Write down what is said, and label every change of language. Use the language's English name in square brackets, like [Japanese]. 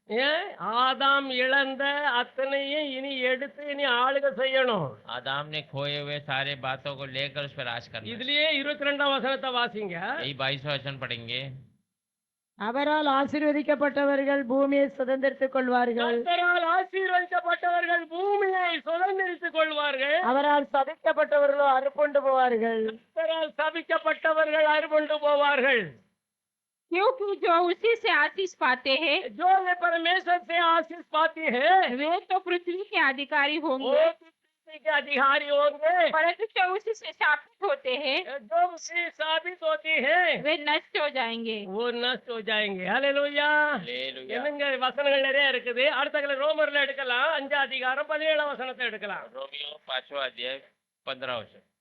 [Tamil] ஏன் ஆதாம் இழந்த அத்தனையும் இனி எடுத்து இனி ஆளுகை செய்யணும். [Hindi] आदाम ने खोए हुए सारे बातों को लेकर उस पर राज करना है। [Tamil] இதுலயே 22ஆம் வசனத்தை வாசிங்க. [Hindi] यही 22वां वचन पढ़ेंगे। [Tamil] அவரால் ஆசீர்வதிக்கப்பட்டவர்கள் பூமியை சுதந்தரித்துக் கொள்வார்கள். கர்த்தரால் ஆசீர்வதிக்கப்பட்டவர்கள் பூமியை சுதந்தரித்துக் கொள்வார்கள். அவரால் சபிக்கப்பட்டவர்களோ அறுப்புண்டு போவார்கள். கர்த்தரால் சபிக்கப்பட்டவர்கள் அறுப்புண்டு போவார்கள். [Hindi] क्योंकि जो उसी से आशीष पाते हैं जो ये परमेश्वर से आशीष पाती है वे तो पृथ्वी के अधिकारी वो होंगे, पृथ्वी के अधिकारी होंगे। परंतु जो उसी से शापित होते हैं जो उससे साबित होती है वे नष्ट हो जाएंगे। वो नष्ट हो जाएंगे। हालेलूया. हालेलूया। [Tamil] என்னங்க வசனங்கள் நிறைய இருக்குது. அடுத்த ரோமர்ல எடுக்கலாம் 5 அதிகாரம் 17ஆம் வசனத்தை எடுக்கலாம். [Hindi] रोमियो 5वां अध्याय 15वां वचन